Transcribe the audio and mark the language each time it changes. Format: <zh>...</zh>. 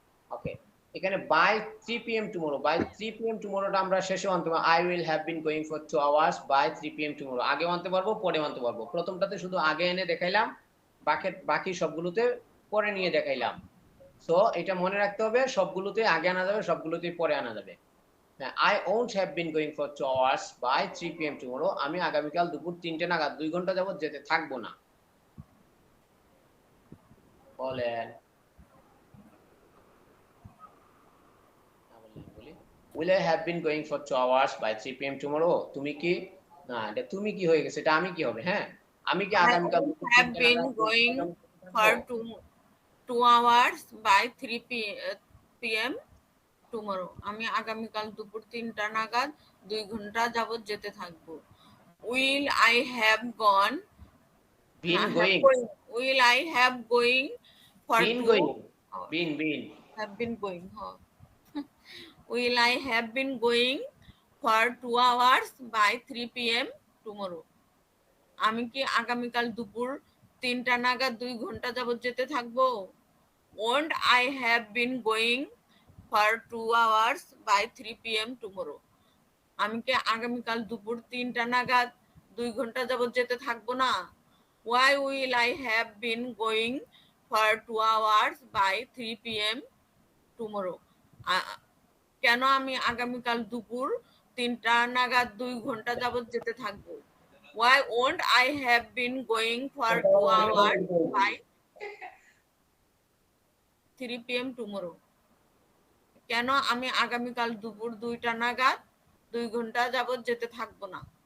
<bn>ওকে, এখানে</bn> <en>By 3 p.m. Tomorrow, by 3 p.m.</en> <bn>টুমরোটা আমরা শেষে আনতে পারবো।</bn> <en>I will have been going for 2 hours by 3 p.m. Tomorrow.</en> <bn>আগে আনতে পারবো, পরে আনতে পারবো। প্রথমটাতে শুধু আগে এনে দেখাইলাম, বাকি সবগুলোতে পরে নিয়ে দেখাইলাম। সো এটা মনে রাখতে হবে, সবগুলোতে আগে আনা যাবে, সবগুলোতে পরে আনা যাবে।</bn> <en>I won't have been going for 2 hours by 3 p.m. tomorrow.</en> <bn>আমি আগামীকাল দুপুর 3টে নাগাদ 2 ঘন্টা যাবত যেতে থাকবো না।</bn> <en>বলেন, will I have been going for 2 hours by 3 p.m. tomorrow?</en> <bn>তুমি কি না, এটা তুমি কি হয়ে গেছে, এটা আমি কি হবে? হ্যাঁ, আমি কি আগামীকাল</bn> <en>have been going for 2 hours by 3 p.m. tomorrow.</en> <bn>আমি আগামীকাল দুপুর 3টা নাগাদ 2 ঘন্টা যাবত যেতে থাকবো।</bn> <en>Will I have gone been going will I have going for been 2 going hours? been Have been going, huh? Will I have been going for 2 hours by 3 p.m. tomorrow?</en> <bn>আমি কি আগামীকাল দুপুর 3টা নাগাদ 2 ঘন্টা যাবত যেতে থাকবো।</bn> <en>Won't I have been going for 2 hours by 3 p.m. tomorrow?</en> <bn>আমি কি আগামীকাল দুপুর 3টা নাগাদ 2 ঘন্টা যাবত যেতে থাকবো না।</bn> <en>Why will I have been going for 2 hours by 3 p.m. tomorrow?</en> <bn>কেন আমি আগামীকাল দুপুর 3টা নাগাদ 2 ঘন্টা যাবত যেতে থাকবো।</bn> <en>Why won't I have been going for 2 hours by 3 p.m. tomorrow?</en> <bn>কেন আমি আগামীকাল দুপুর 2টা নাগাদ 2 ঘন্টা যাবত যেতে থাকবো না।</bn>